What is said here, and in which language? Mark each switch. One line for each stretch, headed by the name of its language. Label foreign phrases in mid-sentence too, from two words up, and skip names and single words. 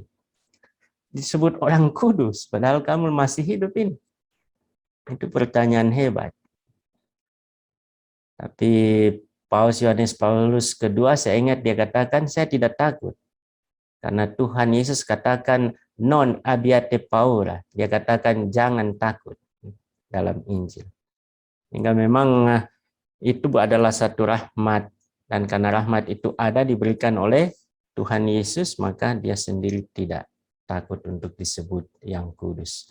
Indonesian: Disebut orang kudus, padahal kamu masih hidup ini. Itu pertanyaan hebat. Tapi Paus Yohanes Paulus kedua, saya ingat dia katakan, saya tidak takut. Karena Tuhan Yesus katakan,
Italian: non abbiate paura.
Indonesian: Dia katakan, jangan takut dalam Injil. Hingga memang itu adalah satu rahmat. Dan karena rahmat itu ada diberikan oleh Tuhan Yesus, maka dia sendiri tidak takut untuk disebut yang kudus.